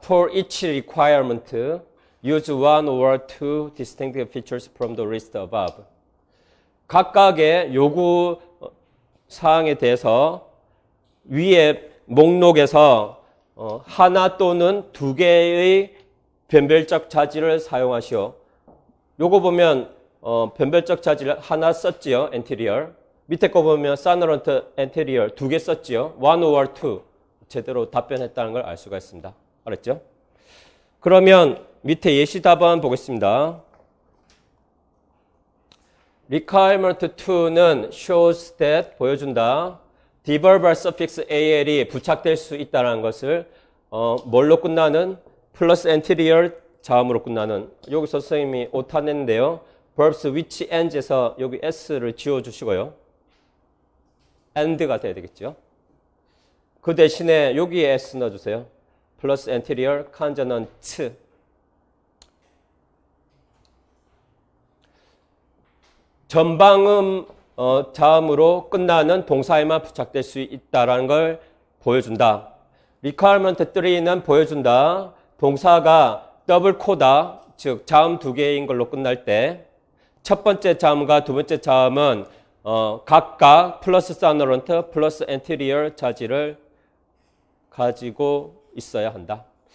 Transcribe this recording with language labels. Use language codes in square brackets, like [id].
[en] For each requirement, use one or two distinct features from the list above. [ko] 각각의 요구 사항에 대해서 위에 목록에서 하나 또는 두 개의 변별적 자질을 사용하시오. 요거 보면 변별적 자질 하나 썼지요. [en] anterior. [ko] 밑에 거 보면 사너런트 anterior 두 개 썼지요. [en] one or two. [ko] 제대로 답변했다는 걸 알 수가 있습니다. 알았죠? 그러면 밑에 예시 답안 보겠습니다. [en] requirement 2는 shows that [ko] 보여준다. deverbal suffix al이 부착될 수 있다는 것을 뭘로 끝나는 플러스 anterior 자음으로 끝나는 여기서 선생님이 오타 냈는데요. [en] verbs which ends [ko] 에서 여기 s를 지워주시고요. and가 돼야 되겠죠. 그 대신에 여기에 s 넣어주세요. [en] 플러스 anterior consonant. [ko] 전방음 자음으로 끝나는 동사에만 부착될 수 있다는 걸 보여준다. requirement 3는 보여준다. 동사가 더블 코다, 즉 자음 두 개인 걸로 끝날 때 첫 번째 자음과 두 번째 자음은 각각 플러스 사너런트 플러스 anterior 자질을 가지고 있어야 한다.